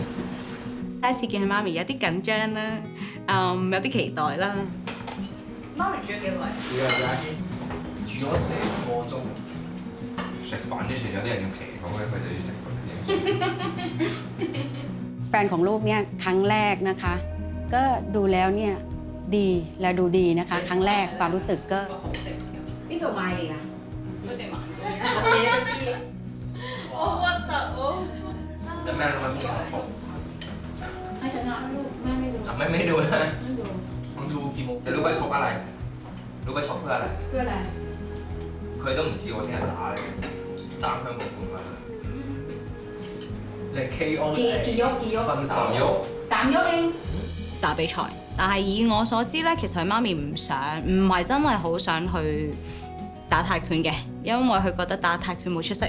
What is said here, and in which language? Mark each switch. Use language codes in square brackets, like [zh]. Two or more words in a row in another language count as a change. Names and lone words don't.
[yue] 第一次見佢媽咪有啲緊張啦，有啲期待啦。媽咪煮咗幾耐？煮咗成個鐘。食飯之前有啲人要祈禱嘅，佢就要食飯。 [th] แฟนของลูกเนี่ยครั้งแรกนะคะก็ดูแล้วเนี่ยดีและดูดีนะคะครั้งแรกความรู้สึกก็ [yue] 呢度買嚟㗎佢哋買嘅我核突喎 [th] แต่แม่รู้ไหมพวกเราชอบ ให้ชนะลูกแม่ไม่ดู ไม่ดูนะ ไม่ดู มึงดูกี่โมงแต่รู้ไหมชกอะไรรู้ไหมชกเพื่ออะไร เพื่ออะไร [yue] 佢都唔知我聽日打嚟爭香港冠軍你 KO 幾喐分3喐 3喐ing 打比賽，但係以我所知咧，其實佢媽咪唔係真係好想去打泰拳嘅，因為佢覺得打泰拳冇出息。